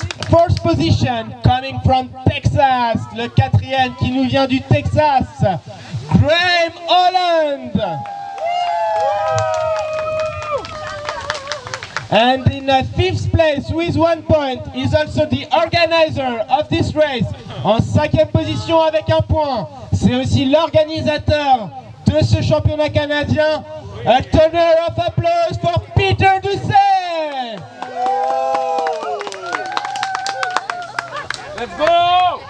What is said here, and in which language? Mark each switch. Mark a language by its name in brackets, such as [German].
[English] Fourth position, coming from Texas. [French] Le quatrième qui nous vient du Texas, Graham Holland. [English] And in fifth place with 1 point is also the organizer of this race. [French] En cinquième position avec 1 point, c'est aussi l'organisateur de ce championnat canadien. [English] A tenor of applause for Peter Doucet. Let's go!